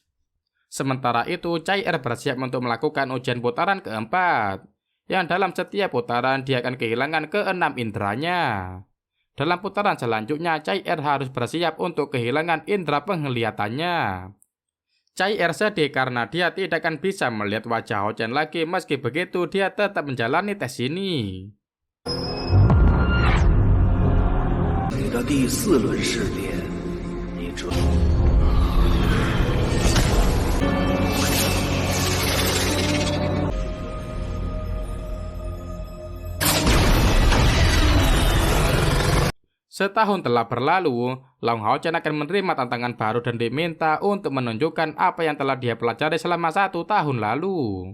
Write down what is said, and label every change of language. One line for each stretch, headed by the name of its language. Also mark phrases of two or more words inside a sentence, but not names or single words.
Indonesian: Sementara itu, Cai Er bersiap untuk melakukan ujian putaran keempat, yang dalam setiap putaran dia akan kehilangan keenam inderanya. Dalam putaran selanjutnya, Cai Er harus bersiap untuk kehilangan indera penglihatannya. Cai Er sedih karena dia tidak akan bisa melihat wajah Hao Chen lagi. Meski begitu, dia tetap menjalani tes ini.
Chinese: 你的第4轮试炼，你准。
Indonesian: Setahun telah berlalu, Long Hao Chen akan menerima tantangan baru dan diminta untuk menunjukkan apa yang telah dia pelajari selama 1 tahun lalu.